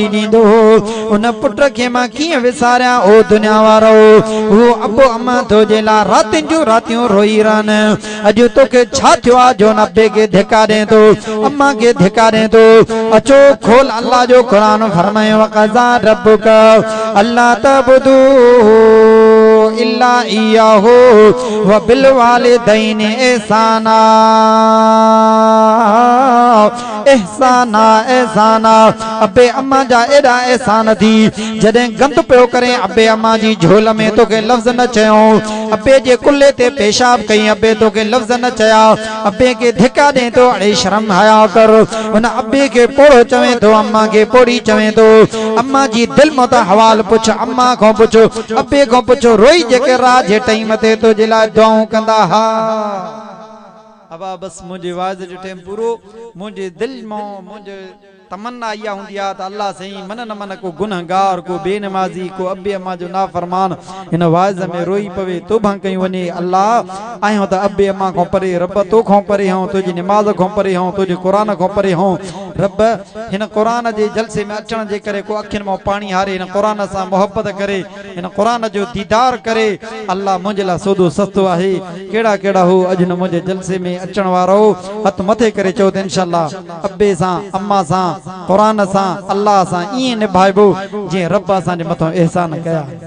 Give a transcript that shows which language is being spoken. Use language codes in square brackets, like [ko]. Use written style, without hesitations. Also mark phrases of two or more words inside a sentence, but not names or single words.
[sd] ॾींदो हो उन पुट खे मां कीअं विसारियां ओ दुनिया वारो उहो अबो अम्मा तुंहिंजे लाइ रातियुनि जूं रातियूं रोई रहनि अॼु तोखे छा थियो आहे जो न अबे खे धिका ॾे थो अम्मा खे धिका ॾे थो अचो खोल अल्लाह जो क़ुरान फरमायो [ar] وقضى ربك ألا تعبدوا إلا إياه وبالوالدين إحسانا [sd] एहसाना अबे अम्मा जा एॾा एहसान थी जॾहिं गंद पियो करे अबे अम्मा जी झोल में तोखे लफ़्ज़ न चयो अबे जे कुल्ले ते पेशाब कई अबे तोखे लफ़्ज़ न चया अबे खे धिका ॾे थो अड़े शर्म हया कर उन अबे खे पोड़ो चवे थो अम्मा खे पोड़ी चवे थो अम्मा जी दिलि मां त हवाल पुछ अम्मा खां पुछ अबे खां पुछ रोई जेके रात जे टाइम ते तुंहिंजे लाइ दुआऊं कंदा हा अबा बस मुझे वाज जो टाइम पूरो मुझे दिल में मुझे तमन्ना इहा हूंदी आहे त अल्लाह सही मन न मन को गुनहगार को बेनमाज़ी को अबे अम्मा जो नाफरमान इन वाइज़ में रोई पवे तौबा कई वञे अल्लाह आहियूं त अबे अम्मा खां परे रब तोखां परे हूं तुंहिंजी निमाज़ खां परे हूं तुंहिंजे क़ुरान खां परे हूं रब हिन क़ुरान जे जलसे में अचण जे करे को अखियुनि मां पाणी हारे हिन क़ुरान सां मोहब्बत करे हिन क़ुरान जो दीदार करे अल्लाह मुंहिंजे लाइ सौदो सस्तो आहे कहिड़ा कहिड़ा हो अॼु न मुंहिंजे जलसे में अचण वारो हथ मथे करे चओ त [ar] إن شاء الله [sd] अबे सां अम्मा सां क़ुरान सां अल्लाह सां ईअं निभाइबो जीअं रब असांजे मथां एहसान कया